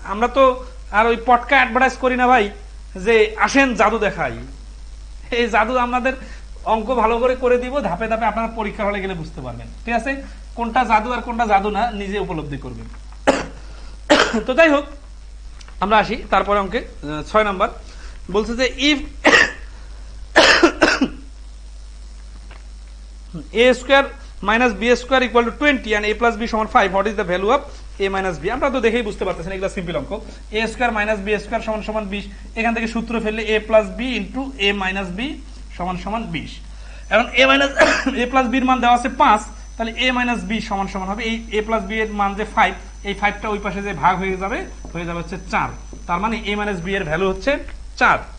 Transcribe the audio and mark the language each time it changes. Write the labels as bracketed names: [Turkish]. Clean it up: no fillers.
[Bangla] আমরা তো আর ওই পটকা অ্যাডভার্টাইজ করি না ভাই, যে আসেন জাদু দেখাই। এই জাদু আমাদের অঙ্ক ভালো করে দিব, ধাপে ধাপে আপনারা পরীক্ষার হলে গেলে বুঝতে পারবেন। ঠিক আছে, কোনটা জাদু আর কোনটা জাদু না নিজে উপলব্ধি করবেন। তো যাই হোক, আমরা আসি তারপরে অঙ্কে। 6 নাম্বার বলছে যে [English] if a square minus b square equal to 20 and a plus b সমান 5, what is the value of [Bangla] A minus B, আমরা তো দেখেই বুঝতে পারতেছেন এগুলো সিম্পল অঙ্ক। এ স্কোয়ার মাইনাস বি স্কোয়ার সমান সমান 20, এখান থেকে সূত্র ফেললে এ প্লাস বি ইন্টু এ মাইনাস বি সমান সমান 20। এখন এ মাইনাস এ প্লাস বির মান দেওয়া আছে 5, তাহলে এ মাইনাস বি সমান সমান হবে এই এ প্লাস বি এর মান যে 5, এই 5টা ওই পাশে যে ভাগ হয়ে যাবে হচ্ছে 4, তার মানে এ মাইনাস বি এর ভ্যালু হচ্ছে 4।